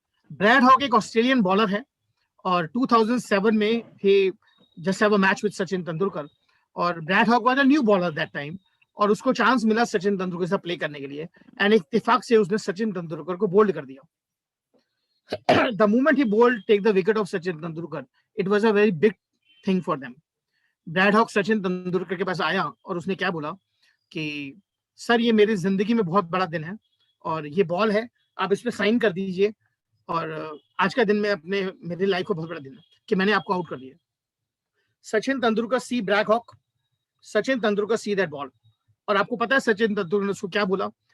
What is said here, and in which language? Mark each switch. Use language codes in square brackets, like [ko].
[hi] Bread hoc एक Australian bowler है और 2007 में ही [en] just have a match with [hi] Sachin Tendulkar, और bread hoc [en] was a new bowler that time, [hi] और उसको चांस मिला सचिन तेंदुलकर के साथ प्ले करने के लिए, एंड इत्तेफाक से उसने सचिन तेंदुलकर को बोल्ड कर दिया. [en] The moment he bowled take the wicket of Sachin Tendulkar, it was a very big thing for them. [hi] Bread hoc Sachin Tendulkar के पास आया और उसने क्या बोला कि सर ये मेरी जिंदगी में बहुत बड़ा दिन है और ये बॉल है, आप इस पे साइन कर दीजिए, और आज का दिन में मेरी लाइफ का बहुत बड़ा दिन है कि मैंने आपको आउट कर दिया. सचिन तेंदुलकर सी bread hoc, Sachin Tendulkar see that ball, और आपको पता है सचिन तेंदुलकर ने उसको क्या बोला?